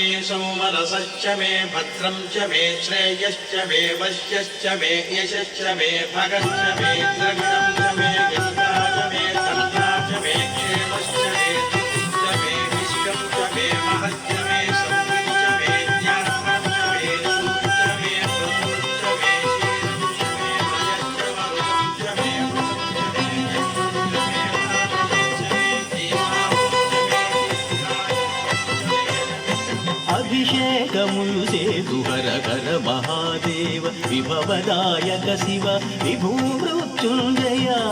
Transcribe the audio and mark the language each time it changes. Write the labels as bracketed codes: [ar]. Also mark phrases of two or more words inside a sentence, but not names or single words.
[sa] सोमरसश्च मे भद्रं च मे श्रेयश्च मे वश्यश्च मे यशश्च मे भगश्च मे द्रविणं च मे गीता च मे धन्या च मे क्षेमश्च मे धृतिश्च मे विश्वं च मे महश्च मे संवित् च मे ज्ञानं च मे सुखं च मे प्रभुं च मे शीलं च मे मयश्च मरुतं च मे [te] అభిషేకములు సేతు హర హర మహాదేవ విభవదాయక శివ విభూ మృత్యుంజయ